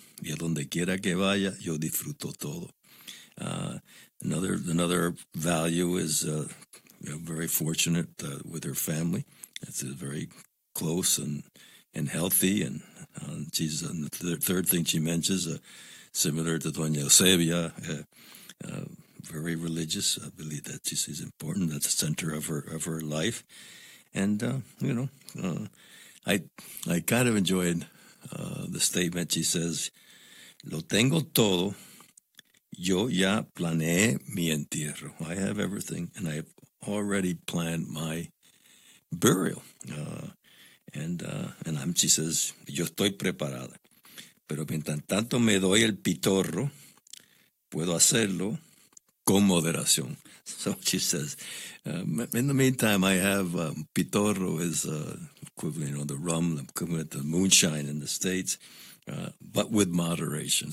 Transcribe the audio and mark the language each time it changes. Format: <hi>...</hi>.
<es>Y a donde quiera que vaya, yo disfruto todo.</es> <en>Another value is you know, very fortunate with her family. It's very close and healthy. And she's the third thing she mentions, similar to Doña Eusebia, very religious. I believe that this is important. That's the center of her life. And, you know, I kind of enjoyed the statement. She says,</en> <es>lo tengo todo. Yo ya planeé mi entierro.</es> <en>I have everything, and I have already planned my burial. She says,</en> <es>yo estoy preparada. Pero mientras tanto me doy el pitorro, puedo hacerlo con moderación.</es> <en>So she says, in the meantime, I have pitorro is equivalent, you know, the rum, the moonshine in the States, but with moderation.</en>